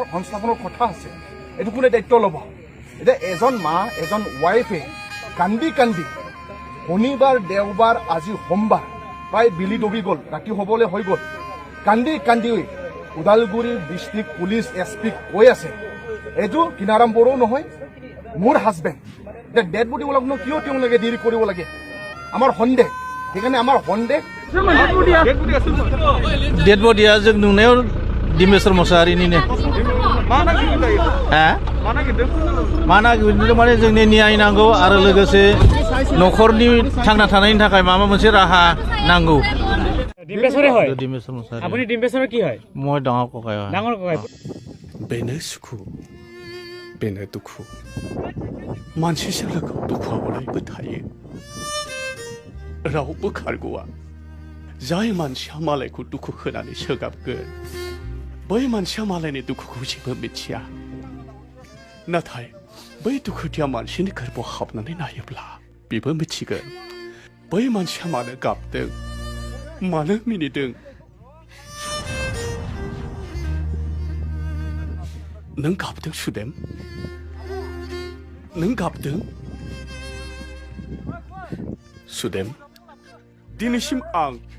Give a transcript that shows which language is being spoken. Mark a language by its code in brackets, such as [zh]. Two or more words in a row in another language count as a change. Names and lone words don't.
[as] সংস্থাপনৰ কথা আছে এইটো কোনে দায়িত্ব ল'ব এতিয়া এজন মা এজন ৱাইফে কান্দি শনিবাৰ দেওবাৰ আজি সোমবাৰ প্ৰায় বিলি ডুবি গ'ল ৰাতি হ'বলৈ হৈ গ'ল কান্দি ওদালগুৰি [en] district police [as] এছপিক কৈ আছে এইটো কিনাৰাম বড়ো নহয় মোৰ হাজবেণ্ড এতিয়া [en] dead body [as] ওলাব কিয় তেওঁলোকে দেৰি কৰিব লাগে আমাৰ সন্দেহ সেইকাৰণে আমাৰ সন্দেহ [en] dead bodya [brx] जों नुनायाव डिम्बेश्वर मुसाहारिनिनो मा नागिरदों माने जोंनि न्याय नांगौ आरो लोगोसे न'खरनि थांना थानायनि थाखाय माबा मोनसे राहा नांगौ [as] ডিম্বেশ্বৰে হয় डिम्बेश्वर मुसाहारि আপুনি ডিম্বেশ্বৰৰ কি হয় মই ডাঙৰ ককাই হয় ডাঙৰ ককাই [brx] बेनो सुखु बेनो दुखु मानसिजों लोगोआव दुखुआ अरायबो थायो रावबो खारग'आ जाय मानसिया मालायखौ दुखु होनानै सोगाबगोन बै मानसिया मालायनि दुखुखौ जेबो मिथिया नाथाय बै दुखुथिया मानसिनि गोरबोआव हाबनानै नायोब्ला बेबो मिथिगोन बै मानसिया मानो गाबदों मानो मिनिदों नों गाबदों सुदेम नों गाबदों सुदेम दिनैसिम आं